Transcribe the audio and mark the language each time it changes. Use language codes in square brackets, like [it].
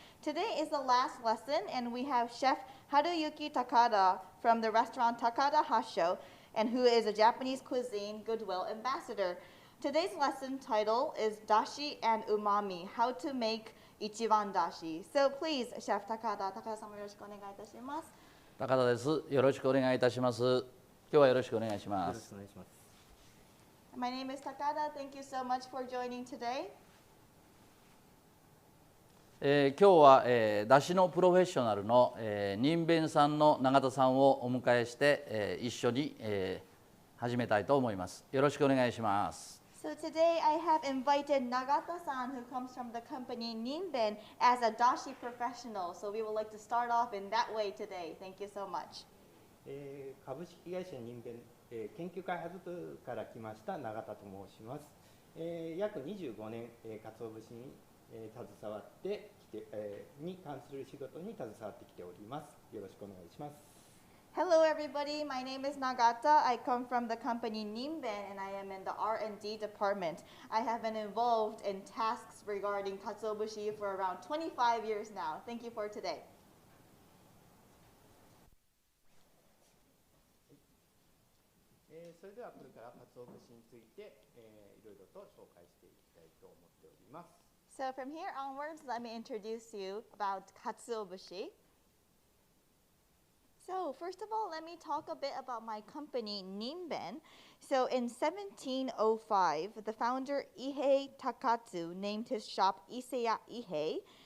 [en] Today is the last lesson and we have Chef Haruyuki Takata from the restaurant Takada Hassho and who is a Japanese cuisine goodwill ambassador. Today's lesson title is Dashi and Umami, how to make ichiban dashi. So please, Chef Takada, Takada-san [ja] よろしくお願いいたします。高田です。よろしくお願いいたします。今日はよろしくお願いします。 [en] My name is Takada. Thank you so much for joining today. [ja] 今日は、だしのプロフェッショナルの、人弁さんの永田さんをお迎えして、一緒に、始めたいと思います。よろしくお願いします。 [en] So today I have invited Nagata-san, who comes from the company Ninben, as a dashi professional. So we would like to start off in that way today. Thank you so much. [ja] 株式会社人弁、研究開発部から来ました永田と申します。約25年、鰹節に、携わってきて、に関する仕事に携わってきております。よろしくお願いします。 [en] Hello everybody, my name is Nagata. I come from the company Ninben and I am in the R&D department. I have been involved in tasks regarding Katsuobushi for around 25 years now. Thank you for today. [ja] それではこれから鰹節について、いろいろと紹介していきたいと思っております。 [en] So from here onwards, let me introduce you about Katsuobushi. So first of all, let me talk a bit about my company, Ninben. So in 1705, the founder Ihei Takatsu named his shop Iseya Ihei.